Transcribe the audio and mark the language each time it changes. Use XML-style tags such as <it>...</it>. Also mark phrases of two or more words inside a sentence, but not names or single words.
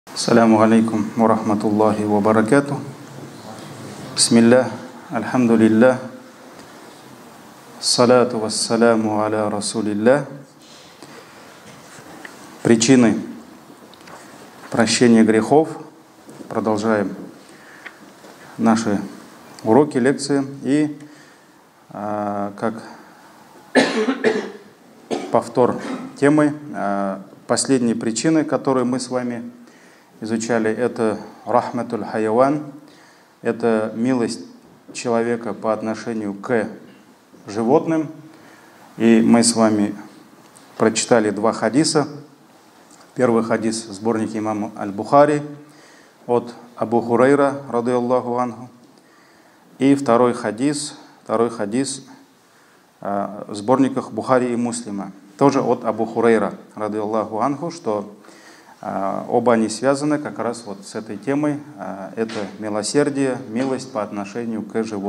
<ar>السلام عليكم ورحمة الله وبركاته. بسم الله، الحمد لله، الصلاة والسلام على رسول الله.</ar> <ru>Причины прощения грехов. Продолжаем наши уроки, лекции. И как повтор темы, последние причины, которые мы с вами изучали, это</ru> <ar>رحمة الحيوان,</ar> <ru>это милость человека по отношению к животным. И мы с вами прочитали два хадиса. Первый хадис в сборнике имама Аль-Бухари от Абу Хурайра,</ru> <ar>رضي الله عنه.</ar> <ru>И второй хадис в сборниках Бухари и Муслима, тоже от Абу Хурайра,</ru> <ar>رضي الله عنه,</ar> <ru>что оба они связаны как раз вот с этой темой. Это милосердие, милость по отношению к животным.</ru>